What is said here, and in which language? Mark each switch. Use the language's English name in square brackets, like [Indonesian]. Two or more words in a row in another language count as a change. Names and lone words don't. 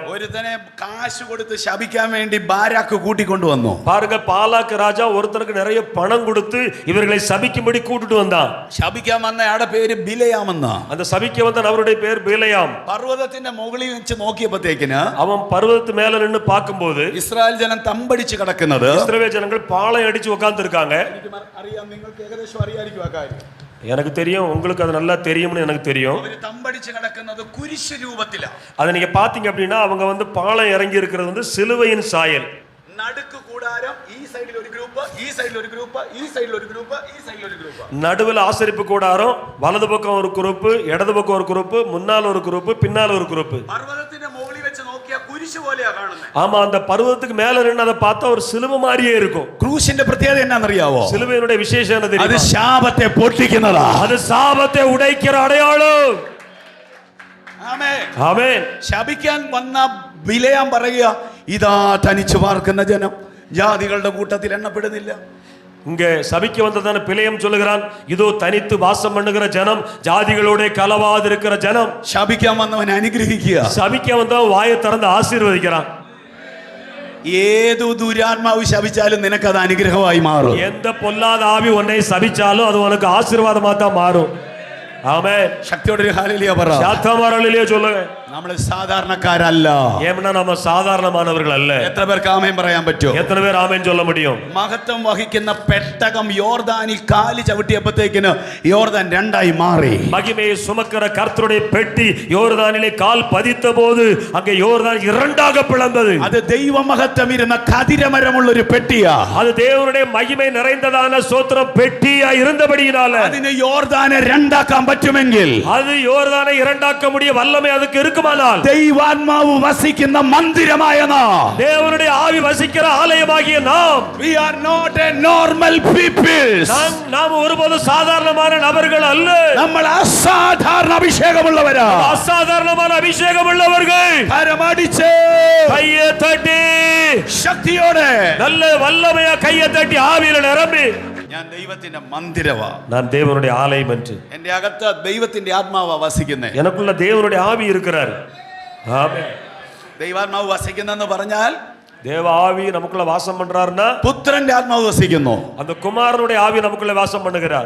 [Malayalam] ഒരുത്തനെ കാശ് കൊടുത്ത് ശപിക്കാൻ വേണ്ടി ബാരാക്ക് കൂട്ടിക്കൊണ്ടുവന്നു. [Tamil] பாருங்க, பாலாக்கு ராஜா ஒருத்தருக்கு நிறைய பணம் கொடுத்து இவர்களை சபிக்கும்படி கூட்டிட்டு வந்தான். [Malayalam] ശപിക്കാൻ വന്ന ആടെ പേര് ബിലയാമെന്ന. [Tamil] அந்த சபிக்க வந்த அவருடைய பேர் பிலேயாம். [Malayalam] പർവ്വതത്തിന്റെ മുകളിൽ വെച്ച് നോക്കിയപ്പോഴത്തേക്കിന് [Tamil] அவன் பர்வதத்து மேல நின்னு பார்க்கும்போது [Malayalam] ഇസ്രായേൽ ജനം തമ്പടിച്ച് കിടക്കുന്നത്. [Tamil] இஸ்ரவேல் ஜனங்கள் பாளையம் அடிச்சு உட்கார்ந்து இருக்காங்க. [Malayalam] അറിയാം, നിങ്ങൾക്ക് ഏകദേശം അറിയായിരിക്കും ആ കാര്യം. [Tamil] எனக்கு தெரியும், உங்களுக்கு அது நல்லா தெரியும்னு எனக்கு தெரியும். [Malayalam] അവര് തമ്പടിച്ച് കിടക്കുന്നത് കുരിശ് രൂപത്തിലാണ്. [Tamil] அதை நீங்க பாத்தீங்க அப்படின்னா அவங்க வந்து பாளையம் இறங்கி இருக்கிறது வந்து சிலுவையின் சாயல். [Malayalam] നടുക്ക് കൂടാരം, ഈ സൈഡിൽ ഒരു ഗ്രൂപ്പ്, ഈ സൈഡിൽ ഒരു ഗ്രൂപ്പ്, ഈ സൈഡിൽ ഒരു ഗ്രൂപ്പ്, ഈ സൈഡിൽ ഒരു ഗ്രൂപ്പ്. [Tamil] நடுவில் ஆசரிப்பு கூடாரம், வலது பக்கம் ஒரு குரூப், இடது பக்கம் ஒரு குரூப், முன்னால ஒரு குரூப், பின்னால ஒரு குரூப். [Malayalam] പർവ്വതത്തിന്റെ മുകളിൽ വെച്ച് നോക്കിയാൽ കുരിശ് പോലെയാ കാണുന്നത്. [Tamil] ஆமா, அந்த பர்வதத்துக்கு மேல நின்னு அதை பார்த்தா ஒரு சிலுவை மாதிரியே இருக்கும். [Malayalam] ക്രൂശിന്റെ പ്രത്യേകത എന്നാണെന്നറിയാവോ? [Tamil] சிலுவையினுடைய விசேஷம் என்ன [Malayalam] അത് [Tamil] தெரியுமா? [Malayalam] ശാപത്തെ പൊട്ടിക്കുന്നതാ. [Tamil] அது சாபத்தை உடைக்கிற அடையாளம். [Malayalam] ആമേൻ. [Tamil] ஆமென். ശപിക്കാൻ വന്ന ബിലയാം പറയുക, ഇതാ തനിച്ചു പാർക്കുന്ന ജനം ജാതികളുടെ കൂട്ടത്തിൽ എണ്ണപ്പെടുന്നില്ല. இங்க சபிக்க வந்ததான பிலேயம் சொல்லுகிறான், இதோ தனித்து வாசம் பண்ணுகிற ஜனம், ஜாதிகளோட கலவாது இருக்கிற ஜனம். ശപിക്കാൻ വന്നവൻ അനുഗ്രഹിക്കുക. சபிக்க வந்தவன் வாயை திறந்து ஆசீர்வதிக்கிறான். ഏതു ദുരാത്മാവ് ശപിച്ചാലും നിനക്കത് അനുഗ്രഹമായി മാറും. எந்த பொல்லாத ஆவி உன்னை சபிச்சாலும் அது உனக்கு ஆசீர்வாதமா தான் மாறும். ஆமென். [Malayalam] ശക്തിയോടെ ഹല്ലേലൂയ പറ. [Tamil] சாத்தமா அல்லேலூயா சொல்லுங்க. [Malayalam] നമ്മൾ സാധാരണക്കാരല്ല. [Tamil] ஏன்னா நம்ம சாதாரணமானவர்கள் அல்ல. [Malayalam] എത്ര പേർക്ക് ആമേൻ പറയാൻ പറ്റും? [Tamil] எத்தனை பேர் ஆமென் சொல்ல முடியும்? [Malayalam] മഹത്വം വഹിക്കുന്ന പെട്ടകം യോർദാനിൽ കാല് ചവിട്ടിയപ്പോഴത്തേക്കിന് യോർദാൻ രണ്ടായി മാറി. [Tamil] மகிமையை சுமக்கிற கர்த்தருடைய பெட்டி யோர்தானிலே கால் பதித்த போது அங்கே யோர்தான் இரண்டாக பிளந்தது. [Malayalam] അത് ദൈവമഹത്വം ഇരുന്ന കതിരമരമുള്ള ഒരു പെട്ടിയാ. [Tamil] அது தேவனுடைய மகிமை நிறைந்ததான ஸ்தோத்திரம் பெட்டியா இருந்தபடியினால [Malayalam] അതിന് യോർദാനെ രണ്ടാക്കാൻ പറ്റുമെങ്കിൽ, [Tamil] அது யோர்தானை இரண்டாக்க முடிய வல்லமை அதுக்கு இருக்குமானால், [Malayalam] ദൈവാത്മാവ് വസിക്കുന്ന മന്ദിരമായ നാം, [Tamil] தேவனுடைய ஆவி வசிக்கிற ஆலயமாகிய நாம், [English] we are not a normal people. [Tamil] நாம் ஒருபோதும் சாதாரணமான நபர்கள் அல்ல. [Malayalam] നമ്മൾ അസാധാരണ അഭിഷേകമുള്ളവരാ. [Tamil] அசாதாரணமான அபிஷேகம் உள்ளவர்கள். [Malayalam] കരമടിച്ച് [Tamil] கையை தட்டி [Malayalam] ശക്തിയോടെ [Tamil] நல்ல வல்லமையா கையை தட்டி ஆவியில நிரம்பி, [Malayalam] ഞാൻ ദൈവത്തിന്റെ മന്ദിരവാ, [Tamil] நான் தேவனுடைய ஆலயம் என்று, [Malayalam] എന്റെ അകത്ത് ദൈവത്തിന്റെ ആത്മാവാ വസിക്കുന്നേ. [Tamil] எனக்குள்ள தேவனுடைய ஆவி இருக்கிறார். ஆமென். [Malayalam] ദൈവാത്മാവ് വസിക്കുന്നെന്ന് പറഞ്ഞാൽ [Tamil] தேவ ஆவி நமக்குள்ள வாசம் பண்றாருன்னா, [Malayalam] പുത്രന്റെ ആത്മാവ് വസിക്കുന്നു. [Tamil] அந்த குமாரனுடைய ஆவி நமக்குள்ள வாசம் பண்ணுகிறார்.